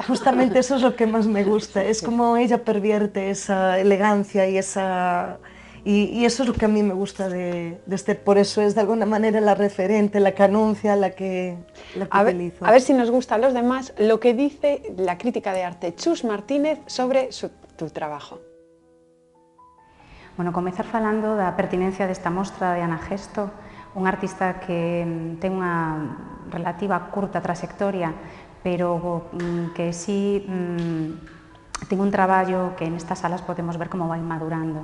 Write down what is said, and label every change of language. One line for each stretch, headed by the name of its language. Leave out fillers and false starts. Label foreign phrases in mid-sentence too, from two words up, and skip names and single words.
Spanish: Justamente eso es lo que más me gusta, es como ella pervierte esa elegancia y esa... Y eso es lo que a mí me gusta de Esther, por eso es de alguna manera la referente, la que anuncia, la que utilizo. A ver si nos gusta a los demás lo que dice la crítica de arte Chus Martínez sobre tu trabajo. Bueno,
Galician: comezar falando da pertinencia desta mostra de Ana Gesto, unha artista que ten unha relativa curta trayectoria, pero que sí ten un traballo que nestas salas podemos ver como vai madurando.